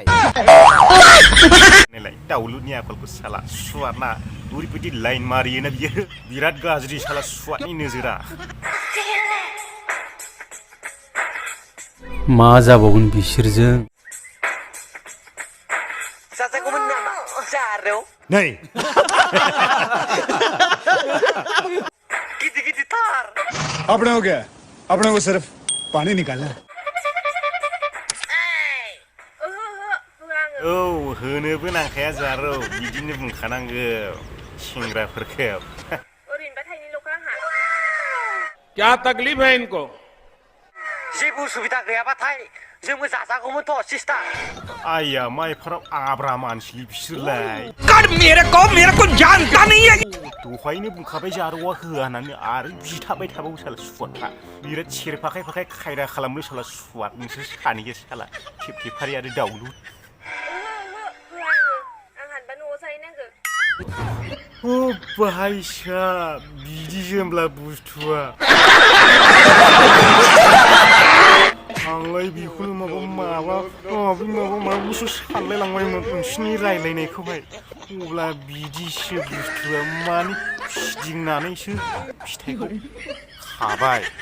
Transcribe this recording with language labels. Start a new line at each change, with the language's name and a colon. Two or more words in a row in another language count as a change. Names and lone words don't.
Bodo: नायलाय दाउलुरनि आखलखौ साला सुवादना ओरैबायदि लाइन मारियोना बियो बिराद गाज्रि साला सुवादनि नोजोरा मा जाबावगोन बिसोरजों जाजागौमोन नामा जारौ नै गिदिर-गिदिरथार
Hindi: अपने को क्या अपने को सिर्फ पानी निकालना
Bodo: औ होनोबो नांखाया जारौ बिदिनो बुंखानांगौ सेंग्राफोरखौ ओरैनोबा थाइनैल'खा आंहा
Hindi: क्या तकलीफ है इनको
Bodo: जेबो उसुबिदा गैयाबाथाय जोंबो जाजागौमोनथ' सिस्टार आइया माइफोराव आब्रा मानसिलि बिसोरलाय
Hindi: मेरे को जानता नहीं है
Bodo: दहायनो बुंखाबाय जारौआ होआ होननानै आरो बिथाबाय थाबावो साला सुवादफ्रा बिराद सेरफाखाय खायदा खालामनो साला सुवाद नोंसोर सानैया साला थेफारि आरो दाउलुर आं हानबा न'आव जाहैनांगौ बाहायसा बिदि जोमब्ला बुस्थुआ आंलाय बेखौनो माबा बुस्थु सानलायलांबायमोन नोंसिनि रायलायनायखौहाय अब्ला बिदिसो बुस्थुआ माने फिदिंनानैसो फिथाइखौ खाबाय